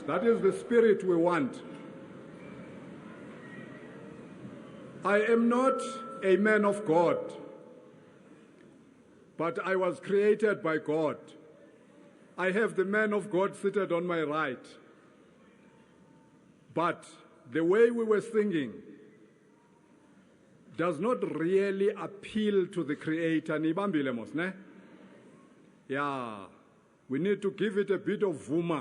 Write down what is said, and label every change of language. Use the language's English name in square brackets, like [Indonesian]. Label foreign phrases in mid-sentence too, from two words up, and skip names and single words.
[English] That is the spirit we want. I am not a man of God, but I was created by God. I have the man of God seated on my right. But the way we were singing does not really appeal to the Creator. [Xhosa] Nibambile mos, ne? [English] Yeah, we need to give it a bit of vuma.